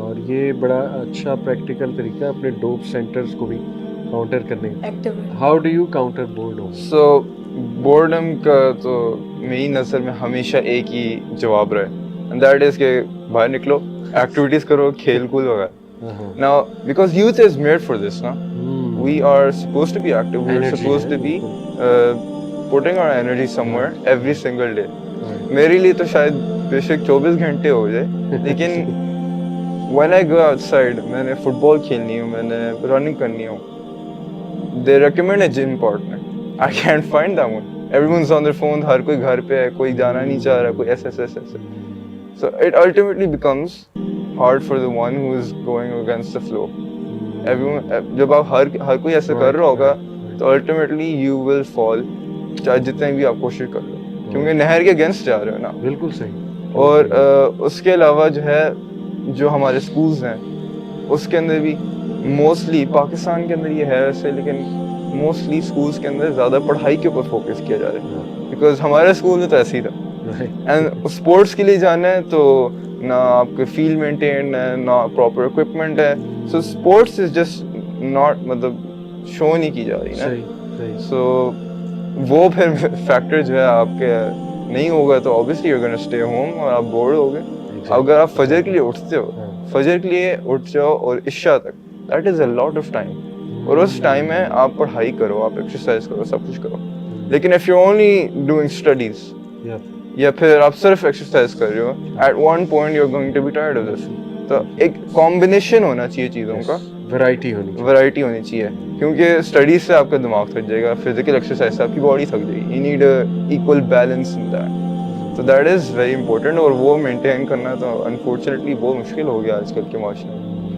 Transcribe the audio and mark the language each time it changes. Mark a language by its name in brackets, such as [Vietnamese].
[Urdu] اور یہ بڑا اچھا پریکٹیکل طریقہ ہے اپنے ڈوپ سینٹرز کو بھی کاؤنٹر کرنے کا. [English] How do you counter boredom? [Urdu] So boredom کا تو میری نظر میں ہمیشہ ایک ہی جواب رہے, اینڈ دیٹ از کہ باہر نکلو, ایکٹیویٹیز کرو, کھیل کود وغیرہ. [English] Now, because youth is made for this, no? We are supposed to be active. We are supposed to be putting our energy somewhere every single day. [Urdu] میرے لیے تو شاید بے شک 24 گھنٹے ہو جائے, لیکن [English] when I go outside, [Urdu] میں نے فٹ بال کھیلنی ہوں, میں نے رننگ کرنی ہوں, [English] they recommend a gym partner. I can't find that one. Everyone's on their phone, [Urdu] ہر کوئی گھر پہ ہے, کوئی جانا نہیں چاہ رہا, کوئی ایسے. [English] So it ultimately becomes hard for the one who is going against the flow. [Urdu] Everyone, جب آپ ہر کوئی ایسا کر رہا ہوگا تو [English] ultimately you will fall, [Urdu] چاہے جتنے بھی آپ کوشش کر لو, کیونکہ نہر کے اگینسٹ جا رہے ہو نا. بالکل صحیح. اور اس کے علاوہ جو ہے جو ہمارے اسکولز ہیں اس کے اندر بھی موسٹلی, پاکستان کے اندر یہ ہے ایسے, لیکن موسٹلی اسکولس کے اندر زیادہ پڑھائی کے اوپر فوکس کیا جا رہا ہے, بیکاز ہمارے اسکول میں تو ایسے ہی تھا. اینڈ اسپورٹس کے لیے جانا ہے تو نہ آپ کے فیلڈ مینٹین ہے, نہ پراپر اکوپمنٹ ہے. So sports is just not, مطلب شو نہیں کی جا رہی نا. سو وہ پھر فیکٹر جو ہے آپ کے نہیں ہوگا تو [English] obviously you're gonna stay home [Urdu] اور آپ بورڈ ہو گئے. اگر آپ فجر کے لیے اٹھتے ہو, فجر کے لیے اٹھ جاؤ اور عشاء تک, [English] That is a lot of time. [Urdu] اور اس ٹائم میں آپ پڑھائی کرو, آپ ایکسرسائز کرو, سب کچھ کرو. [English] لیکن if you're only doing studies [Urdu] یا پھر آپ صرف ایکسرسائز کر رہے ہو, [English] at one point you're going to be tired of this. [Urdu] تو ایک کمبینیشن ہونا چاہیے چیزوں کا, ورائٹی ہونی چاہیے, کیونکہ اسٹڈیز سے آپ کا دماغ تھک جائے گا, فزیکل ایکسرسائز سے آپ کی باڈی تھک جائے گی. [English] You need equal balance in that. [Urdu] تو [English] that is very important, [Urdu] اور وہ مینٹین کرنا تو انفارچونیٹلی بہت مشکل ہو گیا آج کل کے معاشرے میں.